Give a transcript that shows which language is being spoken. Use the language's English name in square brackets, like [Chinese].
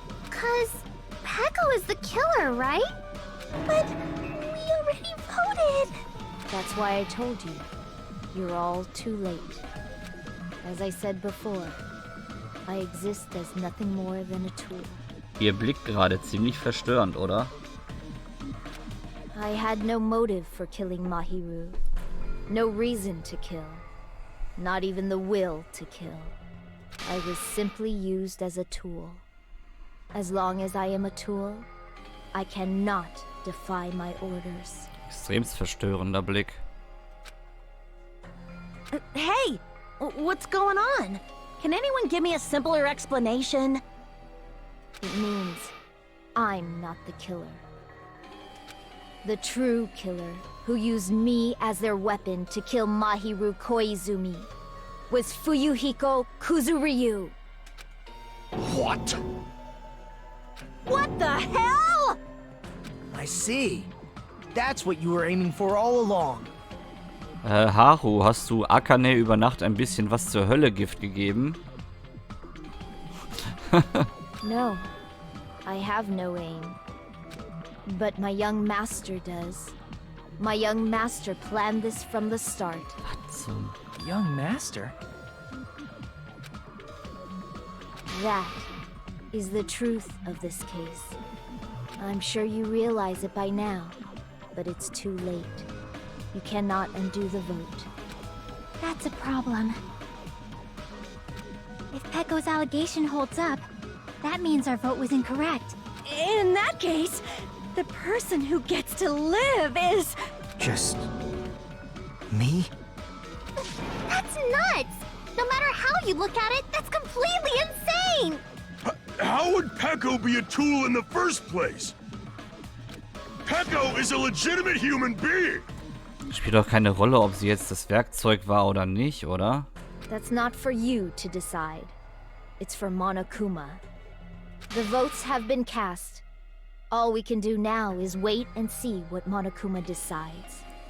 [English] 'Cause Peko is the killer, right? But we already voted! That's why I told you. You're all too late. As I said before, I exist as nothing more than a tool. [German] Ihr Blick gerade ziemlich verstörend, oder? [English] I had no motive for killing Mahiru. No reason to kill. Not even the will to kill. I was simply used as a tool. As long as I am a tool, I cannot defy my orders. [German] Extremst verstörender Blick. [English] Hey! What's going on? Can anyone give me a simpler explanation? It means I'm not the killer. The true killer, who used me as their weapon to kill Mahiru Koizumi, was Fuyuhiko Kuzuryu. What? What the hell? I see. That's what you were aiming for all along. [German] Haru, hast du Akane über Nacht ein bisschen was zur Höllegift gegeben? [English] No, I have no aim. But my young master does. My young master planned this from the start. [German] Was zum... [English] Young master? That is the truth of this case. I'm sure you realize it by now, but it's too late. You cannot undo the vote. That's a problem. If Pecco's allegation holds up, that means our vote was incorrect. In that case, the person who gets to live is... Just... me? That's nuts! No matter how you look at it, that's completely insane! How would Pecco be a tool in the first place? Pecco is a legitimate human being! [German] Spielt doch keine Rolle, ob sie jetzt das Werkzeug war oder nicht, oder? [English] That's not for you to decide. It's for Monokuma. The votes have been cast. All we can do now is wait and see what Monokuma decides.